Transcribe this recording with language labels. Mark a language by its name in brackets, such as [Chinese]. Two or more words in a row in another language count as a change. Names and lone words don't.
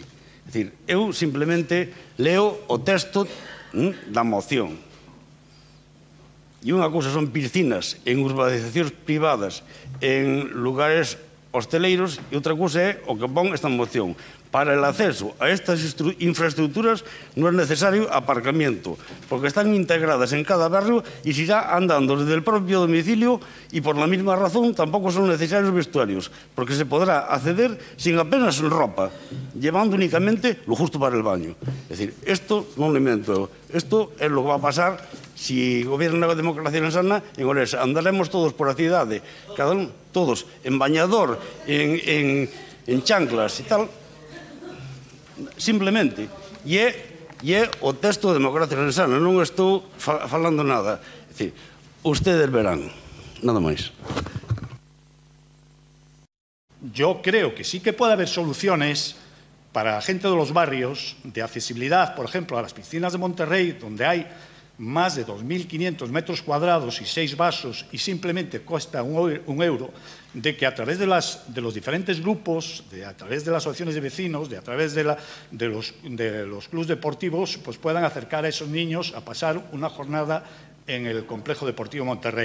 [Galician] É dicir, eu simplemente leo o texto da moción. E unha cousa son piscinas en urbanizacións privadas, en lugares hosteleiros, e outra cousa é o que pon esta moción. [Spanish] Para el acceso a estas infraestructuras no es necesario aparcamiento, porque están integradas en cada barrio y se irá andando desde el propio domicilio, y por la misma razón tampoco son necesarios vestuarios, porque se podrá acceder sin apenas ropa, llevando únicamente lo justo para el baño. Es decir, esto no lo invento, esto es lo que va a pasar si gobierna la democracia sana en Ourense. Andaremos todos por la ciudad, cada uno, todos en bañador, en chanclas [Galician] e tal, [Spanish] simplemente. [Galician] E é o texto de democracia sana, non estou falando nada. É dicir, [Spanish] ustedes verán, [Galician] nada máis. [Spanish] Yo creo que sí que puede haber soluciones para la gente de los barrios de accesibilidad, por ejemplo, a las piscinas de Monterrey, donde hay más de 2.500 metros cuadrados y 6 vasos y simplemente cuesta un euro, de que a través de los diferentes grupos, a través de las asociaciones de vecinos, a través de los clubes deportivos, pues puedan acercar a esos niños a pasar una jornada en el Complejo Deportivo Monterrey.